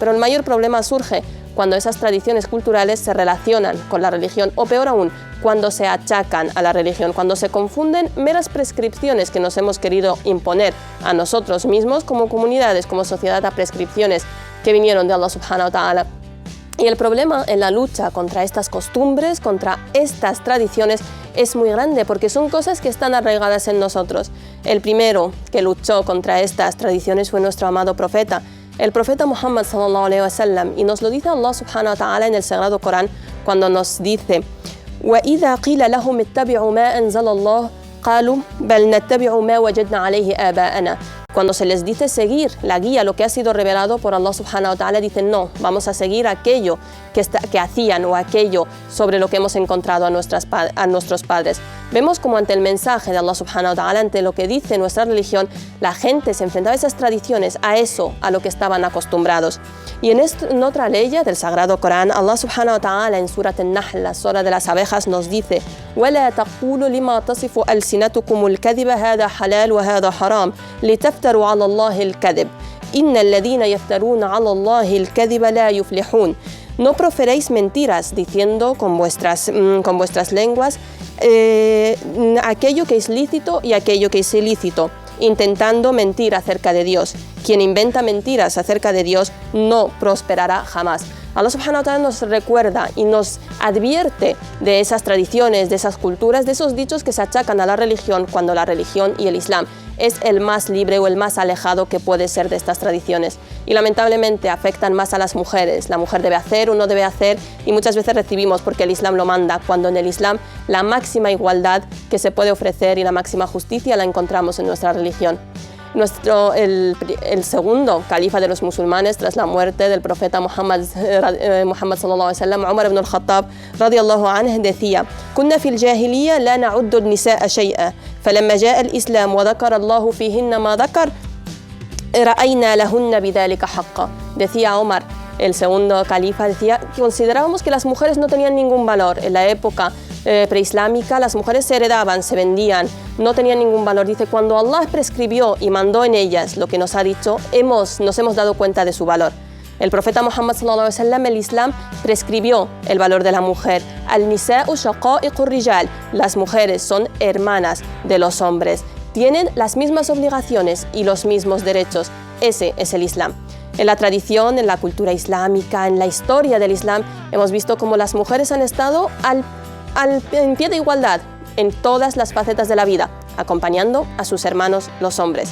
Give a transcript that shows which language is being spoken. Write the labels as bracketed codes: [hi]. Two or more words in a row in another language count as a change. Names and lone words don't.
[es] Pero el mayor problema surge cuando esas tradiciones culturales se relacionan con la religión, o peor aún, cuando se achacan a la religión, cuando se confunden meras prescripciones que nos hemos querido imponer a nosotros mismos como comunidades, como sociedad, a prescripciones que vinieron de [ar] الله سبحانه وتعالى. [es] Y el problema en la lucha contra estas costumbres, contra estas tradiciones, es muy grande porque son cosas que están arraigadas en nosotros. El primero que luchó contra estas tradiciones fue nuestro amado profeta, el profeta Muhammad [ar] صلى الله عليه وسلم, [es] y nos lo dice [ar] الله سبحانه وتعالى [es] en el Sagrado Corán cuando nos dice: [ar] وَإِذَا قِيلَ لَهُمِ اتَّبِعُوا مَا أَنزَلَ اللَّهُ قَالُوا بَلْ نَتَّبِعُ مَا وَجَدْنَا عَلَيْهِ آبَاءَنَا. [es] Cuando se les dice seguir la guía, lo que ha sido revelado por [ar] الله سبحانه وتعالى, [es] dicen no, vamos a seguir aquello que hacían o aquello sobre lo que hemos encontrado a nuestros padres. Vemos como ante el mensaje de [ar] الله سبحانه وتعالى, [es] ante lo que dice nuestra religión, la gente se enfrentaba a esas tradiciones, a eso, a lo que estaban acostumbrados. Y en otra ley del Sagrado Corán, [ar] الله سبحانه وتعالى [es] en Surat al-Nahl, la sura de las abejas, nos dice: [ar] وَلَا تَقُولُوا لِمَا تَصِفُ أَلْسِنَتُكُمُ الْكَذِبَ هَذَا حَلَالٌ وَهَذَا حَرَامٌ لِتَفْتَرُوا عَلَى اللَّهِ الْكَذِبَ إِنَّ الَّذِينَ يَفْتَرُونَ عَلَى اللَّهِ الْكَذِبَ لَا يُفْلِحُونَ. [es] No proferéis mentiras diciendo con vuestras lenguas aquello que es lícito y aquello que es ilícito, intentando mentir acerca de Dios. Quien inventa mentiras acerca de Dios no prosperará jamás. [ar] الله سبحانه وتعالى [es] nos recuerda y nos advierte de esas tradiciones, de esas culturas, de esos dichos que se achacan a la religión, cuando la religión y el Islam es el más libre o el más alejado que puede ser de estas tradiciones. Y lamentablemente afectan más a las mujeres. La mujer debe hacer o no debe hacer, y muchas veces recibimos porque el Islam lo manda, cuando en el Islam la máxima igualdad que se puede ofrecer y la máxima justicia la encontramos en nuestra religión. El segundo califa de los musulmanes tras la muerte del profeta Muhammad [ar] صلى الله عليه وسلم, [es] Umar ibn al-Khattab [ar] رضي الله عنه, [es] decía: [ar] كنا في الجاهلية لا نعد النساء شيئا فلما جاء الإسلام وذكر الله فيهن ما ذكر رأينا لهن بذلك حقا. [es] Decía Omar, el segundo califa, decía que considerábamos que las mujeres no tenían ningún valor. En la época preislámica las mujeres se heredaban, se vendían, no tenían ningún valor. Dice, cuando Allah prescribió y mandó en ellas lo que nos ha dicho, nos hemos dado cuenta de su valor. El profeta Muhammad [ar] صلى الله عليه وسلم, [es] el Islam prescribió el valor de la mujer. [ar] النساء شقائق الرجال. [es] Las mujeres son hermanas de los hombres. Tienen las mismas obligaciones y los mismos derechos. Ese es el Islam. En la tradición, en la cultura islámica, en la historia del Islam, hemos visto cómo las mujeres han estado en pie de igualdad en todas las facetas de la vida, acompañando a sus hermanos los hombres.